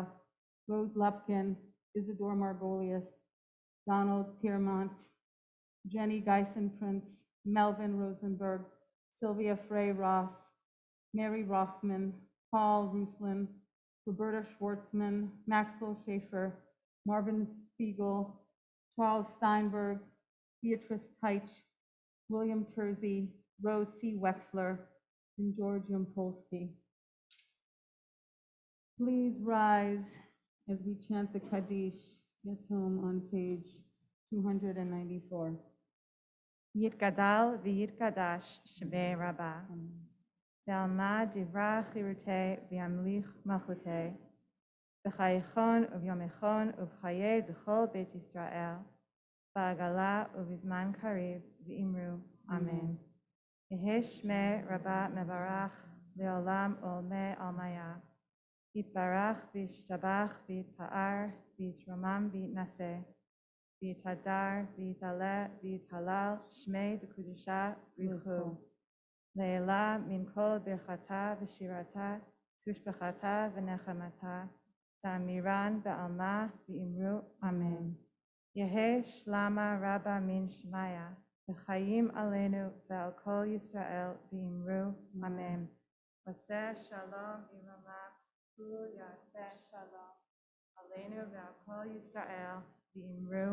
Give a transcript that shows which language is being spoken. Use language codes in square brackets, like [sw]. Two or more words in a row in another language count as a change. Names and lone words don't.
[en] Rose Lupkin, Isidore Margolius, Donald Piermont, Jenny Geisen Prince, Melvin Rosenberg, Sylvia Frey Ross, Mary Rossman, Paul Ruslin, Roberta Schwartzman, Maxwell Schaefer, Marvin Spiegel, Charles Steinberg, Beatrice Teich, William Tersey, Rose C. Wexler, and George Yampolsky. Please rise as we chant the Kaddish Yatom on page 294. [arc] יתגדל ויתקדש שמה רבא, בעלמא די ברא כרעותה וימליך מלכותה, בחייכון וביומיכון ובחיי דכל בית ישראל, בעגלא ובזמן קריב ואמרו. אמן. יהא שמה רבא מברך לעלם עלמי עלמיא, יתברך וישתבח ויתפאר ויתרומם ויתנשא, ויתהדר, ויתעלה, ויתהלל, שמה דקדשא בריך. לעלא מן כל ברכתא ושירתא, תשבחתא ונחמתא, דאמירן בעלמא ואמרו. Amen. יהא שלמא רבא מן שמיא, וחיים עלינו ועל כל ישראל ואמרו. Amen. [he] עושה שלום במרומיו, הוא יעשה שלום, עלינו ועל כל ישראל ואמרו.